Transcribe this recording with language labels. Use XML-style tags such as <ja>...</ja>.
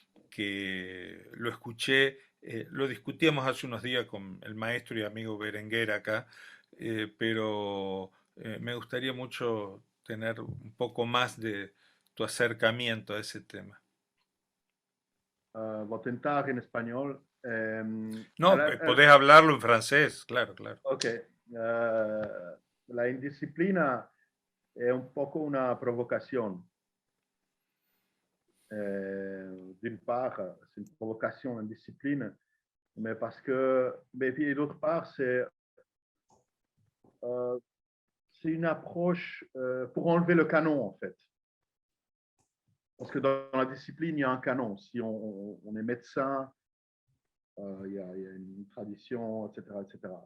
<es>Que lo escuché, lo discutíamos hace unos días con el maestro y amigo Berenguer acá, pero me gustaría mucho tener un poco más de tu acercamiento a ese tema. Voy a intentar en español. No, podés hablarlo en francés, claro, claro. Ok.</es> <fr>La indisciplina è un poco una provocation. D'une part, c'est une provocation, l'indiscipline, mais parce que, mais puis d'autre part, c'est une approche pour enlever le canon, en fait. Parce que dans la discipline, il y a un canon. Si on est médecin, il y a une tradition, etc., etc.</fr>